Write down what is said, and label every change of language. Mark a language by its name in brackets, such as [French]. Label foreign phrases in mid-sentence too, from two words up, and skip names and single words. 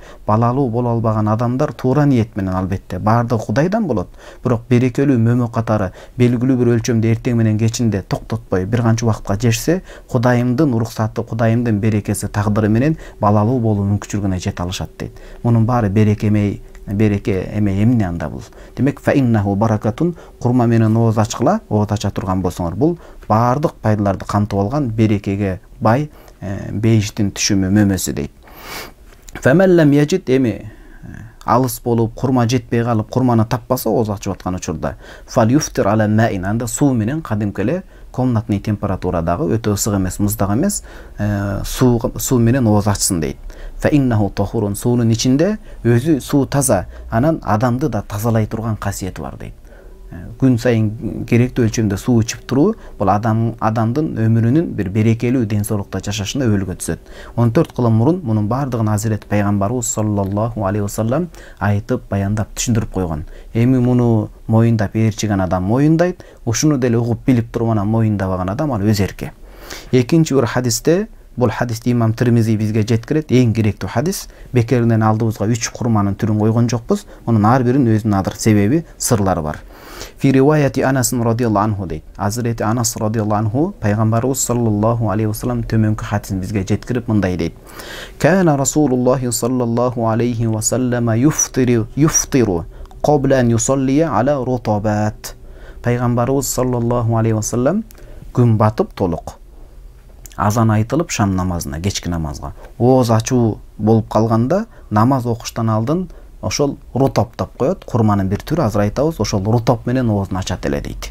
[Kyrgyz] Балалуу боло албаган адамдар туура ниет менен албетте бардыгы Кудайдан болот. Бирок берекелүү мөмө катары белгилүү бир өлчөмдө эртең менен кечинде токтотпой бир канча убакытка жешсе, Кудайымдын уруксаты, Кудайымдын берекеси, тагдыры менен балалуу болуу мүмкүнчүлүгүнө жете алышат дейт. Мунун баары береке эмей эмне анда бул? Демек [Arabic] فإنه بركة, [Kyrgyz] курма менен ооз ачкыла, ооз ача турган болсоңор, бул бардык пайдаларды камтып алган берекеге бай бейиштин түшүмү, мөмөсү дейт. [Arabic] فمن لم يجد, [Kyrgyz] эми алыс болуп, курма жетпей калып, курманы таппаса ооз ачып аткан учурда, [Arabic] فليفطر على ماء, [Kyrgyz] анда суу менен кадимки эле комнатный температурадагы, өтө ысык эмес, муздак эмес, суу менен ооз ачсын дейт. [Arabic] فإنه طهور, [Kyrgyz] суунун ичинде өзү суу таза, анан адамды да тазалай турган касиети бар дейт. Күн сайын керектүү өлчөмдө суу ичип туруу бул адамдын өмүрүнүн бир берекелүү ден соолукта жашашына өөлгө түзөт. 14 кылым мурун мунун бардыгын Азирет пайгамбарыбыз [Arabic] صلى الله عليه وسلم [Kyrgyz] айтып, баяндап, түшүндүрүп койгон. Эми муну моюндап ээрчиген адам моюндайт, ушуну деле угуп билип туруп анан моюндабаган адам ал өз эрке. Экинчи бир хадисте, бул хадисти имам Тирмизи бизге жеткирет, эң керектүү хадис. Бекеринен алдыбызга 3 курманын түрүн койгон жокпуз. Мунун ар биринин өзүнүн адыр себеби, сырлары бар. [Arabic] في رواية أنس رضي الله عنه дейт. [Kyrgyz] Азирети Анас [Arabic] رضي الله عنه [Kyrgyz] пайгамбарыбыз [Arabic] صلى الله عليه وسلم [Kyrgyz] төмөнкү хадисин бизге жеткирип мындай дейт. [Arabic] كان رسول الله صلى الله عليه وسلم يفطر قبل أن يصلي على رطبات. [Kyrgyz] Пайгамбарыбыз [Arabic] صلى الله عليه وسلم [Kyrgyz] күн батып толук азан айтылып шам намазына, кечки намазга ооз ачуу болуп калганда намаз окуштан алдын ошол рутоп деп коет. Курманын бир түрү, азыр айтабыз, ошол рутоп менен оозун ачат эле дейт.